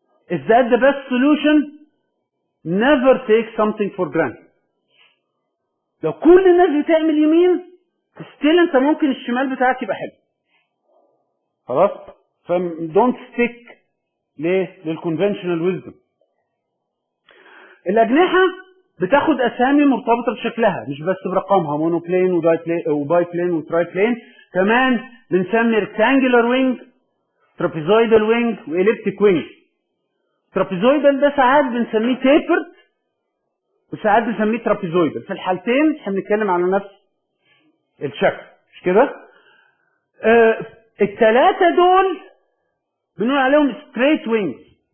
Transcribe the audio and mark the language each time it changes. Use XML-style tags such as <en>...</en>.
<en>Is that the best solution? Never take something for granted.</en> <ar>لو كل الناس بتعمل يمين ستيل انت ممكن الشمال بتاعك يبقى حلو. خلاص؟ ف</ar> <en>don't stick</en> <ar>للconventional wisdom. الأجنحة بتاخد أسامي مرتبطة بشكلها مش بس برقمها، مونوبلين وباي بلين وتراي بلين. كمان بنسمي rectangular wing، trapezoidal wing وelliptic wing. trapezoidal ده ساعات بنسميه tapered وساعات بنسميه trapezoidal. في الحالتين احنا بنتكلم على نفس الشكل، مش كده؟ الثلاثة دول بنقول عليهم straight wings.</ar>